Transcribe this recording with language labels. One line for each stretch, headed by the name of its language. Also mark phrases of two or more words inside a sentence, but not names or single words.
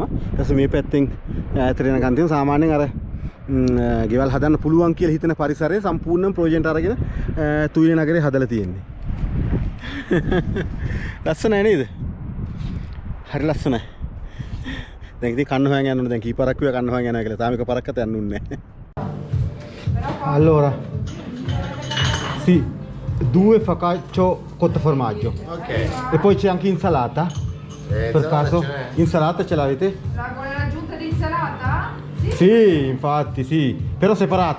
Sinhala: ඊට පස්සේ මේ පැත්තෙන් ඈතට යනකම් තියෙන සාමාන්‍යයෙන් අර ගෙවල් හදන්න පුළුවන් කියලා හිතන පරිසරය සම්පූර්ණයෙන් ප්‍රොජෙක්ට් අරගෙන තුයිලේ නගරේ හදලා තියෙන්නේ. ලස්සනයි නේද? හරි ලස්සනයි. දැන් ඉතින් කන්න හොයන් යන්න ඕනේ. දැන් කීපාරක් කිව්වා කන්න හොයන් යනවා කියලා. තාම එකපාරක්වත් යන්න උන්නේ නැහැ.
Italian: Allora. Sì, 2 focaccio cotto formaggio. Ok. E poi c'è anche insalata. Per caso? Insalata ce l'avete? Con l'aggiunta di insalata? Sì, infatti, sì. Però separato.